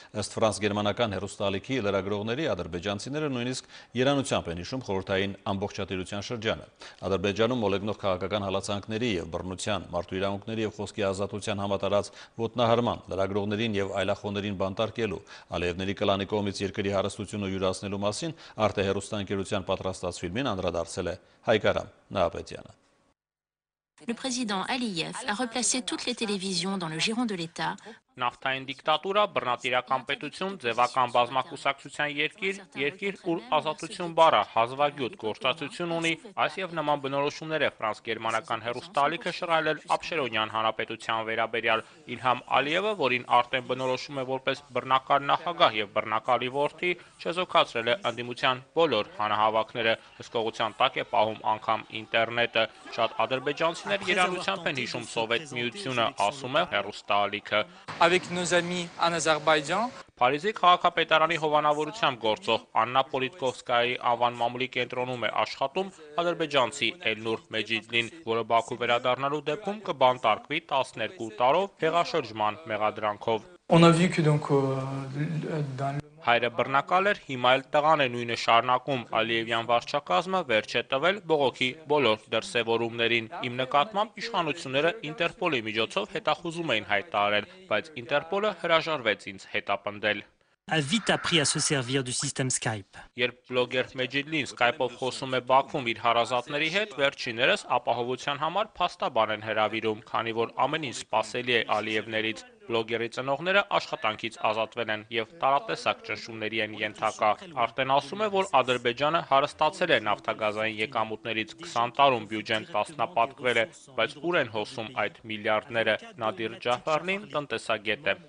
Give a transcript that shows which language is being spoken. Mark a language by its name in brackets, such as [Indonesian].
[Armenian] Ըստ ֆրանս-գերմանական հեռուստաալիքի լրագրողների ադրբեջանցիները նույնիսկ երանությամբ են հիշում խորհրդային ամբողջատիրության շրջանը։ Ադրբեջանում մոլեգնող քաղաքական հալածանքների եւ բռնության, մարդու իրավունքների եւ խոսքի ազատության համատարած ոտնահարման, լրագրողներին եւ այլախոհներին բանտարկելու, Ալիևների կլանի կողմից երկրի հարստությունը յուրացնելու մասին Arte հեռուստաընկերության պատրաստած ֆիլմին անդրադարձել է Հայկարամ Նահապետյանը։ [French] Le président Aliyev a replacé toutes les télévisions dans le giron de l'État. [Armenian] Նավթային դիկտատուրա, բռնատիրական պետություն, ձևական բազմակուսակցության երկիր, ուր ազատություն բառը հազվագյուտ գործածություն ունի, այս եւ նման բնորոշումներ է ֆրանս-գերմանական հեռուստաալիքը շռայլել Աբշերոնյան հանրապետության վերաբերյալ Իլհամ Ալիևը, որին արդեն բնորոշում է որպես բռնակալ նախագահ եւ բռնակալի որդի, չեզոքացրել է ընդդիմության բոլոր հանրահավաքները, հսկողության տակ է պահում անգամ ինտերնետը։ Շատ ադրբեջանցիներ երանությամբ են հիշում Սովետ միությունը, ասում է հեռուստաալիքը։ [French] Avec nos amis en Azerbaïdjan. [Armenian] Փարիզի քաղաքապետարանի հովանավորությամբ գործող Աննա Պոլիտկովսկայի անվան մամուլի կենտրոնում է աշխատում ադրբեջանցի Էլնուր Մեջիդլին, որը Բաքու վերադառնալու դեպքում կբանտարկվի 12 տարով հեղաշրջման մեղադրանքով։ [French] On a vu que donc dans [Armenian] Հայրը բռնակալ էր, հիմա էլ տղան է նույնը շարունակում Ալիևյան վարչակազմը վերջ է տվել բողոքի բոլոր դրսևորումներին։ Իմ նկատմամբ իշխանությունները Ինտերպոլի միջոցով հետախուզում էին հայտարարել, բայց Ինտերպոլը հրաժարվեց ինձ հետապնդել։ [French] A vite appris à se servir du système Skype. [Armenian] Երբ բլոգեր Մեջիդլին Skype-ով խոսում է Բաքվում իր հարազատների հետ, վերջիներս ապահովության համար փաստաբան են հրավիրում, քանի որ ամեն ինչ սպասելի է Ալիևներից։ Բլոգերի ծնողները աշխատանքից ազատվել են եւ տարատեսակ ճնշումների են ենթակա։ Արտեն ասում է, որ Ադրբեջանը հարստացել է նավթագազային եկամուտներից 20 տարում բյուջեն տասնապատկվել է, բայց ուր են հոսում այդ միլիարդները։ Նադիր Ջաֆարլին տնտեսագետ է։